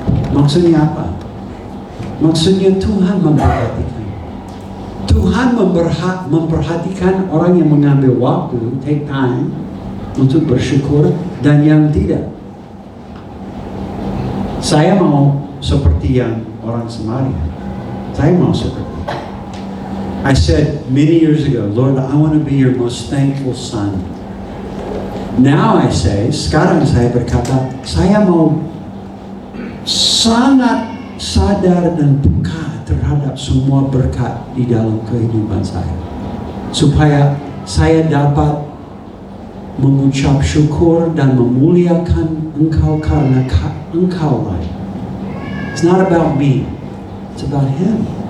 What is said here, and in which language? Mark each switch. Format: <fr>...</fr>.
<id>Maksudnya apa? Maksudnya Tuhan memperhatikan. Tuhan memperhatikan orang yang mengambil waktu,</id> <en>take time,</en> <id>untuk bersyukur, dan yang tidak. Saya mau seperti yang orang Samaria. Saya mau seperti.</id> <en>I said many years ago, Lord, I want to be your most thankful son. Now I say,</en> <id>sekarang saya berkata, saya mau sangat sadar dan peka terhadap semua berkat di dalam kehidupan saya, supaya saya dapat mengucap syukur dan memuliakan Engkau karena Engkau lah.</id> <en>It's not about me, it's about Him.</en>